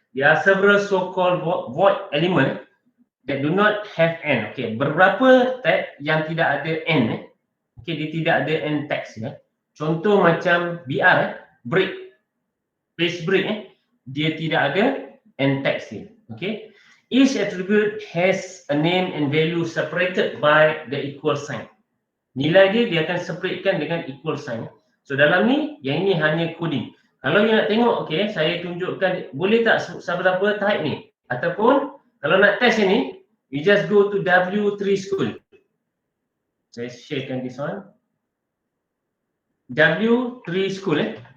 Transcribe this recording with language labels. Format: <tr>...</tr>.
<en>There are several so-called void element that do not have end.</en> <ms>Okay, beberapa tag yang tidak ada end. Okay, dia tidak ada end text. Contoh macam BR, break, page break, dia tidak ada end text dia.</ms> <en>Okay, each attribute has a name and value separated by the equal sign.</en> <ms>Nilai dia akan separatekan dengan equal sign. So dalam ni, yang ini hanya coding. Kalau you nak tengok, okay, saya tunjukkan, boleh tak siapa-siapa type ni? Ataupun, kalau nak test ni,</ms> <en>you just go to W3 School.</en> <ms>Saya sharekan</ms> <en>this one.</en> <ms>W3 School.</ms>